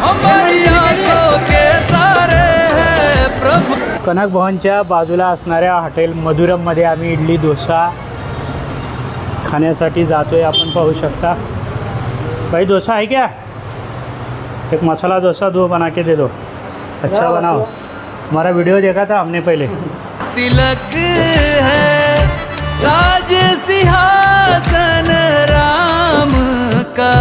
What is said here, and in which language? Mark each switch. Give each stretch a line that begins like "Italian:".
Hindi: हमारी आंखों के तारे हैं प्रभु।
Marathi: कनक भवनच्या बाजूला असणाऱ्या हॉटेल मधुरममध्ये आम्ही इडली डोसा खाण्यासाठी जातोय। आपण पाहू शकता।
Hindi: भाई डोसा है क्या? एक मसाला डोसा दो बना के दे दो, अच्छा बनाओ। हमारा वीडियो देखा था हमने पहले। तिलक है राज सिंहासन राम का